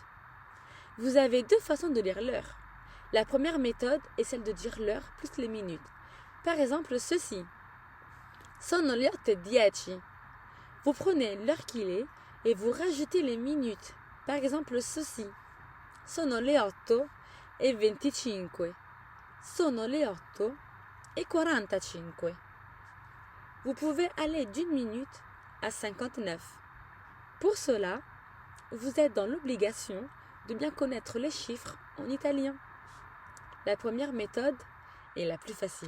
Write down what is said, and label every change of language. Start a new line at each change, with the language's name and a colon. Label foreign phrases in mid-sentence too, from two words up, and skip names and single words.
French: Vous avez deux façons de lire l'heure. La première méthode est celle de dire l'heure plus les minutes. Par exemple, ceci.
Italian: Sono le 8:10.
French: Vous prenez l'heure qu'il est et vous rajoutez les minutes. Par exemple, ceci.
Italian: Sono le 8:25. Sono le 8:45.
French: Vous pouvez aller d'une minute à 59. Pour cela, vous êtes dans l'obligation de bien connaître les chiffres en italien. La première méthode est la plus facile.